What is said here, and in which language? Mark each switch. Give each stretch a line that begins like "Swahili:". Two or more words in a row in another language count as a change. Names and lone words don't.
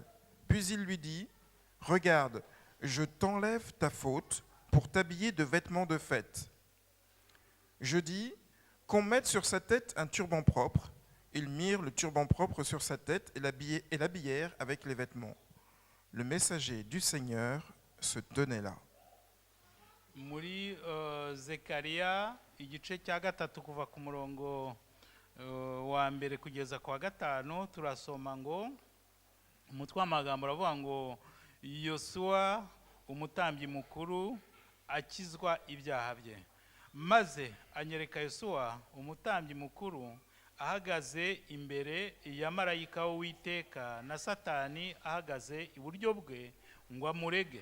French: Puis il lui dit, regarde, je t'enlève ta faute pour t'habiller de vêtements de fête. Je dis, qu'on mette sur sa tête un turban propre. Ils mirent le turban propre sur sa tête et l'habillèrent avec les vêtements. Le messager du Seigneur se tenait là.
Kinyarwanda: Muri Zekariya igice cya gatatu kuva ku murongo wa mbere kugeza kwa gatanu turasoma ngo umutwe w'amagambo uravuga ngo Yosuwa umutambyi mukuru akizwa ibyaha bye, maze anyereka Yosuwa umutambyi mukuru ahagaze imbere ya marayika w'Uwiteka na Satani ahagaze iburyo bwe ngo amurege.